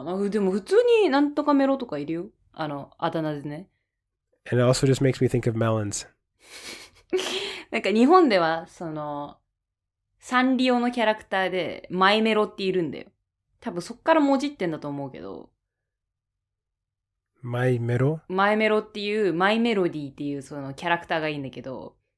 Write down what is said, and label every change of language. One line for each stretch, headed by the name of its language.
Japanese: でも普通になんとかメロとかいるよ。あだ名でね。
English: And it also just makes me think of melons.
Japanese: なんか日本では、サンリオのキャラクターで、マイメロっているんだよ。多分そっからもじってんだと思うけど。マイメロっていう、マイメロディーっていうそのキャラクターがいいんだけど。